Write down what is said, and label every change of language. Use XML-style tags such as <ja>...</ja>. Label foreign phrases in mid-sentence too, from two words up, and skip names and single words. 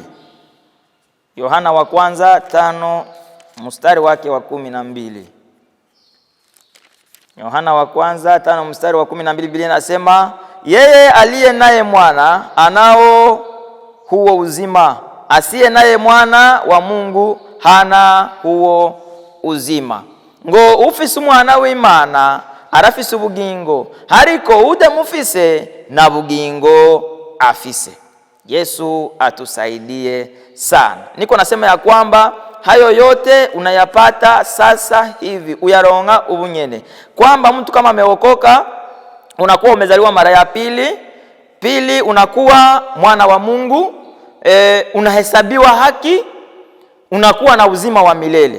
<sw>Yohana wa kwanza 5 mstari wake wa 12. Yohana wa kwanza 5 mstari wa 12, Biblia inasema yeye aliye naye mwana anao huo uzima, asiye naye mwana wa Mungu hana huo uzima.</sw> <rn>Ngo ufise umwana w'Imana arafise ubugingo, hariko udamufise na bugingo afise.</rn> <sw>Yesu atusaidie sana. Niko nasema ya kwamba hayo yote unayapata sasa hivi,</sw> <rn>uyaronga ubunyene.</rn> <sw>Kwamba mtu kama ameokoka, unakuwa umezaliwa mara ya pili, unakuwa mwana wa Mungu, unahesabiwa haki, unakuwa na uzima wa milele.</sw>